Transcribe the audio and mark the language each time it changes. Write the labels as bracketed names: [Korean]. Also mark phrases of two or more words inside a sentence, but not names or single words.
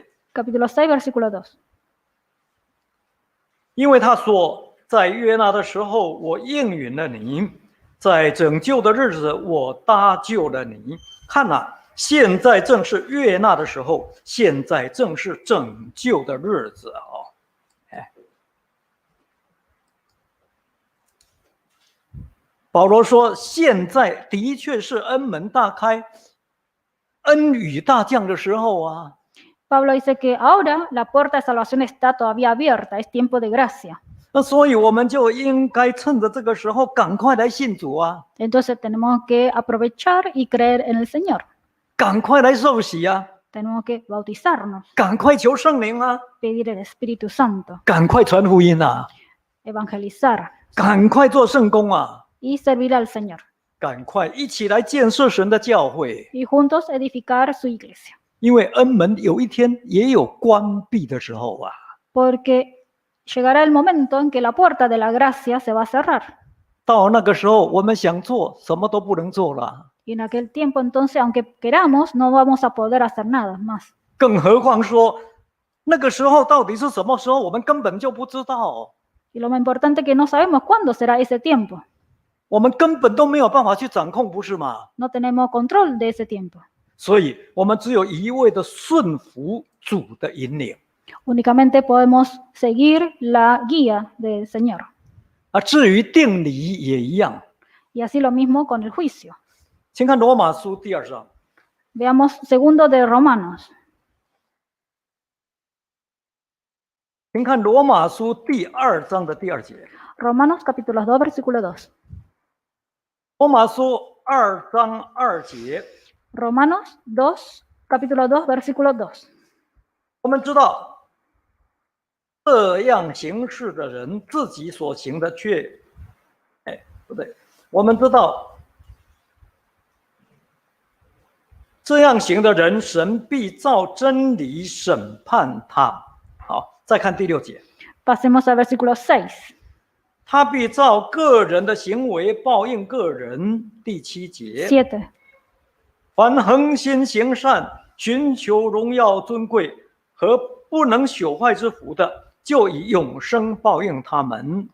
[Spanish] Capítulo 6, versículo 2. [Chinese] 因为他说，在悦纳的时候，我应允了你；在拯救的日子，我搭救了你。看哪，现在正是悦纳的时候，现在正是拯救的日子啊！哎，保罗说，现在的确是恩门大开、恩雨大降的时候啊。 [Spanish] Pablo dice que ahora la puerta de salvación está todavía abierta, es tiempo de gracia. [Chinese] 那所以我们就应该趁着这个时候赶快来信主啊， [Spanish] Entonces tenemos que aprovechar y creer en el Señor. [Chinese] 赶快来受洗啊， [Spanish] Tenemos que bautizarnos, [Chinese] 赶快求圣灵啊， [Spanish] pedir el Espíritu Santo, [Chinese] 赶快传福音啊， [Spanish] evangelizar [Chinese] 赶快做圣工啊， [Spanish] y servir al Señor. [Chinese] 赶快一起来建设神的教会， [Spanish] Y juntos edificar su iglesia. [Chinese] 因为恩门有一天也有关闭的时候啊。 [Spanish] Porque llegará el momento en que la puerta de la gracia se va a cerrar. [Chinese] 到那个时候，我们想做什么都不能做了， [Spanish] Y en aquel tiempo entonces, aunque queramos, no vamos a poder hacer nada más. [Chinese] 更何况说那个时候到底是什么时候，我们根本就不知道， [Spanish] Y lo más importante es que no sabemos cuándo será ese tiempo. [Chinese] 我们根本都没有办法去掌控，不是吗？ [Spanish] No tenemos control de ese tiempo. [Chinese] 所以，我们只有一味的顺服主的引领。 [Spanish] Únicamente podemos seguir la guía del Señor. [Chinese] 至于定理也一样。 [Spanish] Y así lo mismo con el juicio. [Chinese] 请看罗马书第2章， [Spanish] Veamos segundo de Romanos. [Chinese] 请看罗马书第2章的第2节。 [Spanish] Romanos capítulo 2, versículo 2. [Chinese] 罗马书2章2节， [Spanish] Romanos 2, capítulo 2, versículo 2. [Chinese] 我们知道，这样行事的人自己所行的却，不对，我们知道，这样行的人，神必照真理审判他。好，再看第6节， [Spanish] Pasemos al versículo 6. [Chinese] 他必照个人的行为报应个人。第7节， 7. 凡恒心行善、寻求荣耀尊贵和不能朽坏之福的，就以永生报应他们。